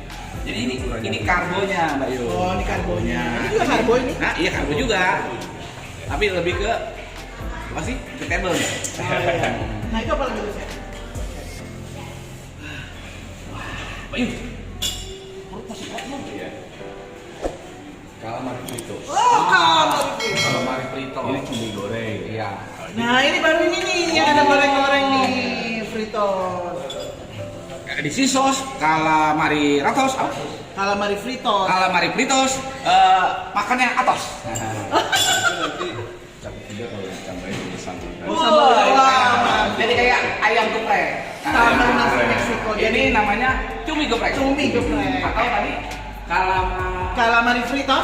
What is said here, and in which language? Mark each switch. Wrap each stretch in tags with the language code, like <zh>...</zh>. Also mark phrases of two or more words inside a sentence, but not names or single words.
<id>Jadi ini karbonya, Mbak Yu. Oh ini karbonya. Ini juga karbo ini. Nah, iya karbo juga. Tapi lebih ke apa sih? Vegetable. Oh, iya. Nah itu apa lagi tuh chef? Bayu, perut masih kuat belum? Iya. Calamari frito. Oh, calamari frito. Calamari frito. Ini cumi goreng. Iya. Nah, ini baru ini nih yang ada goreng-goreng nih, fritos. Di sini sos calamari ratos, Calamari fritos. calamari fritos, makannya atos. Itu nanti cakep juga kalau ditambahin dengan sambal. Oh, sambal bawang. Jadi kayak ayam geprek. Sama Nah, nasi Meksiko. Ini namanya cumi geprek. Cumi geprek. Atau tadi Calamari fritos.</id>